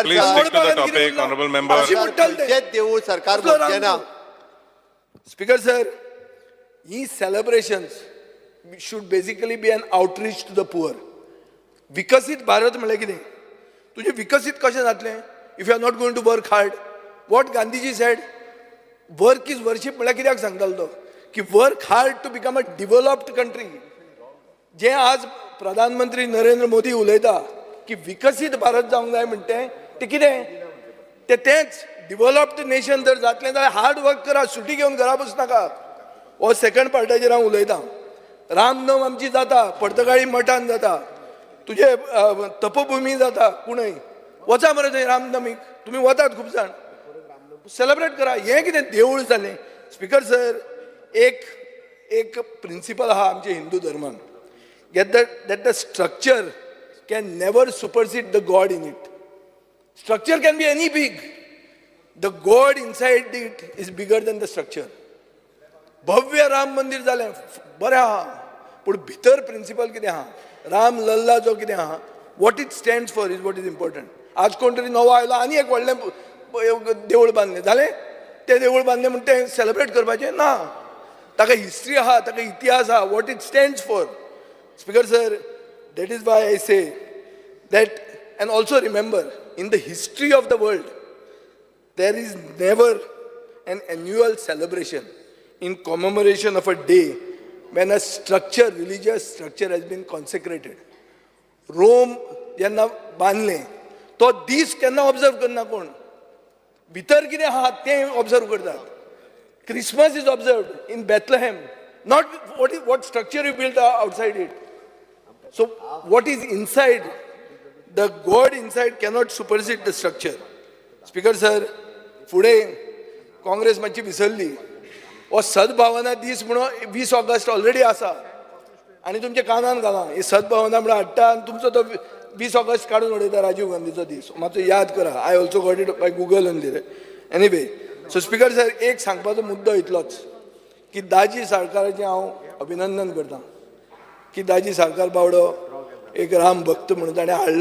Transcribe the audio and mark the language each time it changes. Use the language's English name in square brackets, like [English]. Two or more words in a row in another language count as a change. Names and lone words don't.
[Konkani] देवूळ सरकार मोडचे ना. [English] Speaker sir, these celebrations should basically be an outreach to the poor. [Konkani] विकसीत भारत म्हणल्यार कितें? तुजें विकसीत कशें जातलें [English] if you are not going to work hard? What Gandhiji said, work is worship [Konkani] म्हळ्यार कित्याक सांगतालो तो? की [English] work hard to become a developed country. [Konkani] जे आज प्रधानमंत्री नरेंद्र मोदी उलयता की विकसीत भारत जावंक जाय म्हणटे ते कितें? तेच [English] developed nation [Konkani] जर जातलें जाल्यार [English] hard work [Konkani] करा, सुटी घेवन घरा बसू नाका. हो सेकंड पार्टाचेर हांव उलयतां. रामनम आमची जाता, पर्तगाळी मठान जाता, तुजे तपभुमी जाता, कुणय वचा मरे थंय रामनमीक. तुमी वतात खूब जाण, सेलिब्रेट करा. हें कितें देवूळ जालें? स्पीकर सर एक प्रिंसिपल आहा आमच्या हिंदू धर्मान, [English] that the structure can never supersede the God in it. Structure can be any big. The God inside it is bigger than the structure. [Konkani] भव्य राम मंदिर जालें बरें आहा, पूण भितर प्रिंसिपल कितें आहा? राम लल्ला जो कितें आहा, [English] What it stands for is what is important. [Konkani] आज कोण तरी नवो आयलो आनी एक व्हडलें देवूळ बांदलें जालें, तें देवूळ बांदलें म्हणून तें सेलिब्रेट करपाचें ना. ताका हिस्ट्री आहा, ताका इतिहास आहा, [English] What it stands for. Speaker sir, that is why I say that, and also remember, in the history of the world, there is never an annual celebration in commemoration of a day when a structure, religious structure has been consecrated. [Konkani] Rome जेन्ना बांदलें तो दीस केन्ना ऑब्जर्व करना कोण? भितर कितें आहा तें ऑब्जर्व करतात. [English] Christmas is observed in Bethlehem, not what structure you built outside it. So what is inside, the God inside cannot supersede the structure. Speaker sir, [Konkani] फुडें काँग्रेस मातशी विसरली. हो सद्भावना दीस म्हणून 20 ऑगस्ट ऑलरेडी आसा आनी तुमच्या कानान घाला. ही सद्भावना म्हणून हाडटा आनी तुमचो तो 20 ऑगस्ट काडून उडयता राजीव गांधीचो दीस. मातसो याद करा. [English] I also got it by Google and [Konkani] दिले. [English] Anyway, so Speaker sir [Konkani] एक सांगपाचो मुद्दो इतलोच की दाजी साळकाराचें हांव अभिनंदन करतां की दाजी साळकार बावडो एक राम भक्त म्हणून ताणें हाडला.